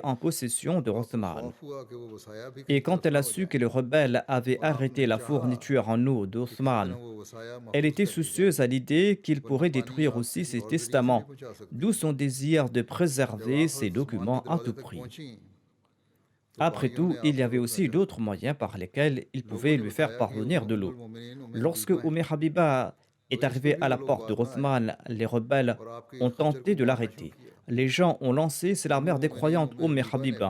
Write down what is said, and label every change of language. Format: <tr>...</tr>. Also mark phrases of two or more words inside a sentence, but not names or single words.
<fr>possession de Othman.</fr> <ur>خوف ہوا کہ وہ وصایا بھی</ur> <fr>Et</fr> <ur>कहीं</ur> <fr>quand</fr> <ur>तलफ</ur> <fr>elle</fr> <ur>ना</ur> <fr>a</fr> <ur>हो</ur> <fr>su</fr> <ur>जाए</ur> <fr>que les rebelles avaient</fr> <ur>और</ur> <fr>arrêté</fr> <ur>हमने</ur> <fr>la</fr> <ur>चाहा</ur> <fr>fourniture en eau</fr> <ur>کہ کسی طرح</ur> <fr>d'Othman,</fr> <ur>وہ وصایا</ur> <fr>elle</fr> <ur>महफूज</ur> <fr>était</fr> <ur>کر لی جائے</ur> <fr>soucieuse à l'idée qu'il</fr> <ur>वरना</ur> <fr>pourrait</fr> <ur>पानी</ur> <fr>détruire</fr> <ur>आग</ur> <fr>aussi</fr> <ur>किसी</ur> <fr>ses</fr> <ur>اور ذریعے سے نہیں</ur> <fr>testaments,</fr> <ur>پہنچا سکتی</ur> <fr>d'où</fr> <ur>थी</ur> <fr>son désir de</fr> <ur>जब</ur> <fr>préserver</fr> <ur>आप</ur> <fr>ces</fr> <ur>حضرت عثمان کے</ur> <fr>documents à</fr> <ur>दरवाजे</ur> <fr>tout</fr> <ur>तक</ur> <fr>prix.</fr> <ur>पहुंची</ur> <fr>Après tout, il y avait aussi d'autres moyens par lesquels ils pouvaient lui faire parvenir de l'eau. Lorsque Habiba est arrivé à la porte de Rothman, les rebelles ont tenté de l'arrêter. Les gens ont lancé C'est la mère des croyantes, Habiba.</fr>